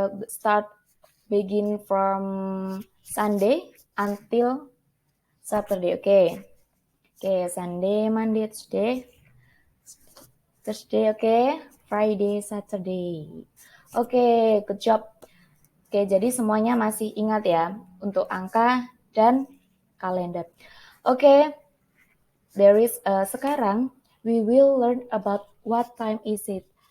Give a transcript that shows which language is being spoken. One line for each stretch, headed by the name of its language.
English: Start begin from Sunday until Saturday. Oke, Sunday, Monday, Tuesday, Thursday, Friday, Saturday. Oke, good job.
Indonesian: Oke, jadi semuanya masih ingat ya untuk angka dan kalender.
English: Oke, there is sekarang we will learn about what time is it.